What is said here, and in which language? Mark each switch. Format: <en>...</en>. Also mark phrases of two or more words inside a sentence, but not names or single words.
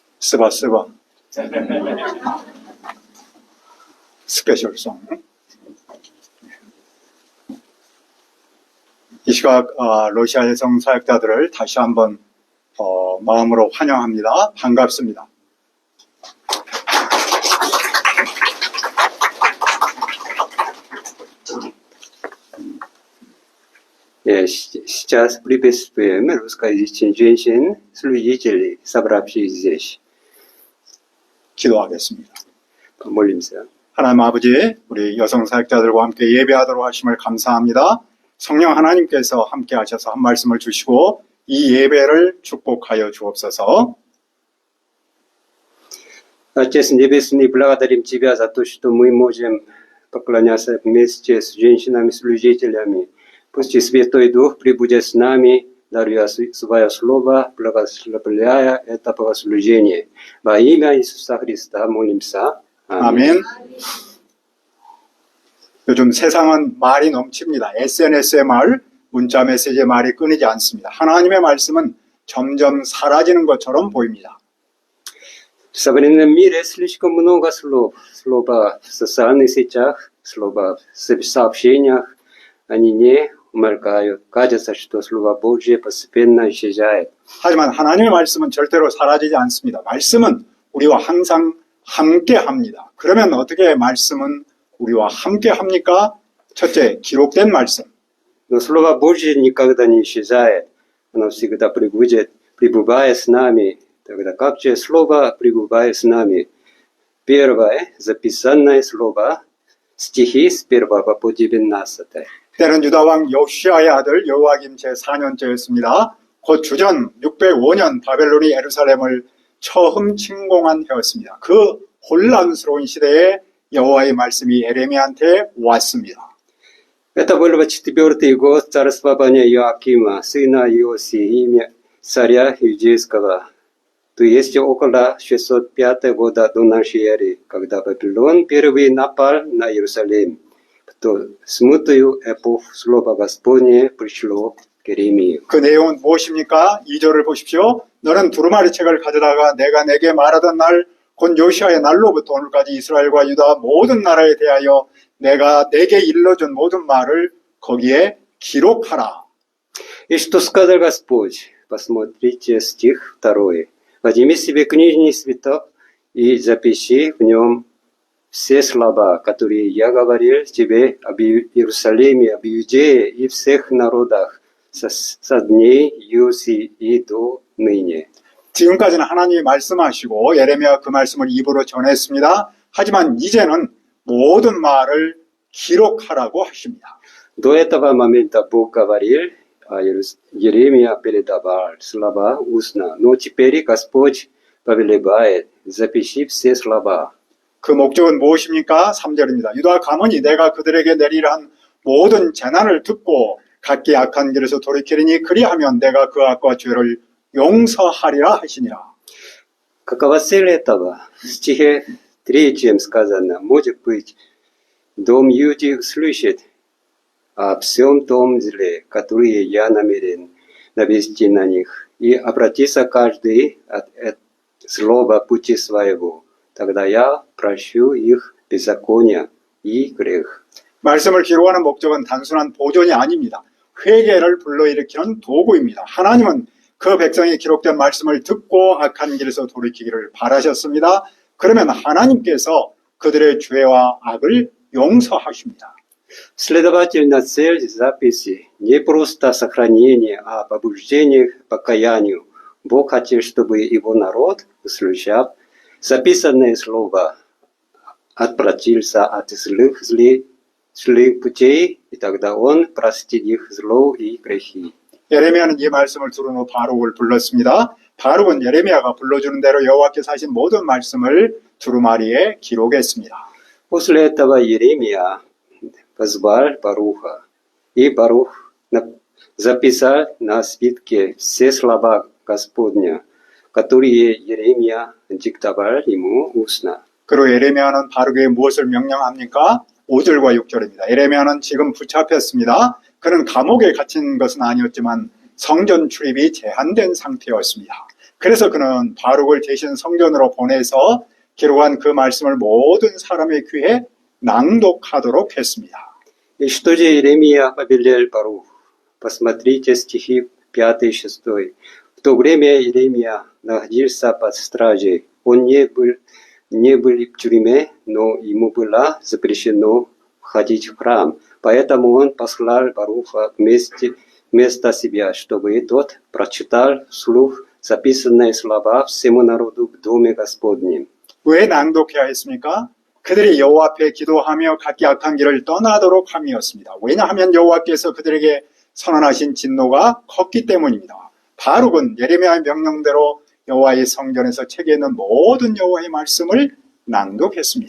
<ko>스바 스페셜송. 이 시각 러시아 여성 사역자들을 다시 한번 마음으로 환영합니다. 반갑습니다.</ko> <ru>Сейчас приветствуем русскоязычных женщин, служителей, собравшихся здесь.</ru> <ko>기도하겠습니다.</ko> <ru>Помолимся.</ru> <ko>하나님 아버지, 우리 여성 사역자들과 함께 예배하도록 하심을 감사합니다. 성령 하나님께서 함께 하셔서 한 말씀을 주시고 이 예배를 축복하여 주옵소서.</ko> <ru>Отец Небесный, благодарим Тебя за то, что мы можем поклоняться вместе с женщинами-служителями. Пусть и Святой Дух пребудет с нами, даруя свое слово, благословляя это богослужение. Во имя Иисуса Христа молимся.</ru> <ko>아멘. 요즘 세상은 말이 넘칩니다. SNS의 말, 문자 메시지의 말이 끊이지 않습니다. 하나님의 말씀은 점점 사라지는 것처럼 보입니다.</ko> <ru>В современном мире слишком много слов. Слова в социальных сетях, слова в сообщениях. Они не умолкают. Кажется, что Слово Божье постепенно исчезает.</ru> <ko>하지만 하나님의 말씀은 절대로 사라지지 않습니다. 말씀은 우리와 항상 함께 합니다. 그러면 어떻게 말씀은 우리와 함께 합니까? 첫째, 기록된 말씀.</ko> <ru>Но Слово Божье никогда не исчезает. Оно всегда пребывает с нами. Тогда как же Слово пребывает с нами? Первое, записанное Слово, стихи с 1 по 19.</ru> <ko>때는 유다왕 요시아의 아들 여호와김 제4년째였습니다. 곧 주전 605년 바벨론이 예루살렘을 처음 침공한 해였습니다. 그 혼란스러운 시대에 여호와의 말씀이 예레미야한테 왔습니다.</ko> <ru>Это был 4-й год царствования Иоакима, сына Иосии, имя царя иудейского. То есть около 605 года до нашей эры, когда Вавилон впервые напал на Иерусалим. То смутную эпоху Слова Господне пришло к Иеремии.</ru> <ko>그 내용은 무엇입니까? 2절을 보십시오. 너는 두루마리 책을 가져다가 내가 내게 말하던 날, 곧 요시아의 날로부터 오늘까지 이스라엘과 유다 모든 나라에 대하여 내가 내게 일러준 모든 말을 거기에 기록하라.</ko> <ru>И что сказал Господь? Посмотрите стих 2. Возьми себе книжный свиток и запиши в нем все слова, которые я говорил тебе об Иерусалиме, об Иудее и всех народах со дней Иосии и до ныне.</ru> <ko>지금까지는 하나님이 말씀하시고 예레미야가 그 말씀을 입으로 전했습니다. 하지만 이제는 모든 말을 기록하라고 하십니다.</ko> <ru>До этого момента Бог говорил, а Иеремия передавал слова устно. Но теперь Господь повелевает, запиши все слова.</ru> <ko>그 목적은 무엇입니까? 3절입니다. 유다 가문이 내가 그들에게 내리라 한 모든 재난을 듣고 각기 악한 길에서 돌이키리니 그리하면 내가 그 악과 죄를 용서하리라 하시니라.</ko> <ru>Какова цель этого? В стихе 3 сказано, может быть, дом Иуды услышит о всем том зле, которое я намерен навести на них, и обратится каждый от злого пути своего. тогда я прощу их беззаконие и грех.</ru> <ko>말씀을 기록하는 목적은 단순한 보존이 아닙니다. 회개를 불러일으키는 도구입니다. 하나님은 그 백성이 기록된 말씀을 듣고 악한 길에서 돌이키기를 바라셨습니다. 그러면 하나님께서 그들의 죄와 악을 용서하십니다.</ko> <ru>Следовательно, цель записи не просто сохранение, а побуждение к покаянию. Бог хотел, чтобы его народ, услышав записанное слово, отвратился от злых путей, и тогда он простит их зло и грехи.</ru> <ko>예레미야는 이 말씀을 들은 후 바룩을 불렀습니다. 바룩은 예레미야가 불러주는 대로 여호와께서 하신 모든 말씀을 두루마리에 기록했습니다.</ko> <ru>После этого Иеремия позвал Баруха, и Барух записал на свитке все слова Господня, которые Иеремия диктовал ему устно.</ru> <ko>그리고 예레미야는 바룩에게 무엇을 명령합니까? 5절과 6절입니다. 예레미야는 지금 붙잡혔습니다. 그는 감옥에 갇힌 것은 아니었지만 성전 출입이 제한된 상태였습니다. 그래서 그는 바룩을 대신 성전으로 보내서 기록한 그 말씀을 모든 사람의 귀에 낭독하도록 했습니다.</ko> <ru>И что же Иеремия повелел Барух? Посмотрите стихи 5 и 6. В то время Иеремия находился под стражей. Он не был в тюрьме, но ему было запрещено входить в храм. Поэтому он послал Баруха вместо себя, чтобы тот прочитал вслух записанные слова всему народу в доме Господнем.</ru> <ko>왜 낭독해야 했습니까? 그들이 여호와 앞에 기도하며 각기 악한 길을 떠나도록 함이었습니다. 왜냐하면 여호와께서 그들에게 선언하신 진노가 컸기 때문입니다. 바룩은 예레미야의 명령대로 여호와의 성전에서 책에 있는 모든 여호와의 말씀을 낭독했습니다.</ko>